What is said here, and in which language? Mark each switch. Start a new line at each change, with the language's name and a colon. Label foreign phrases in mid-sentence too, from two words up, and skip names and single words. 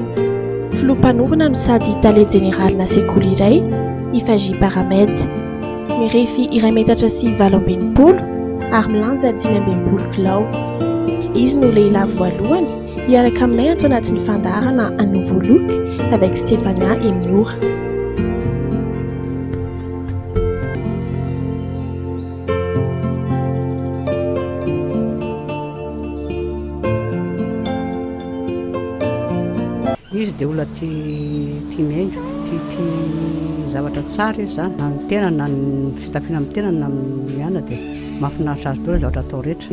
Malagasy: Filoha-mpanorona no sady Tale Générale sekoly iray Ifagy Paramed. Mirefy 2 metatra sy 80 ary milanja 5 kilao. Izy no lehilahy voalohany hiaraka aminay ato anatin'ny fandaharana un nouveau look avec Stéphania et Mur. Izy dia olona tia miaingo, tia zavatra tsara izy zany, na ny tena na ny fitafiana amin'ny tena na miana dia mahafinaritra azy daholo zavatra atao rehetra.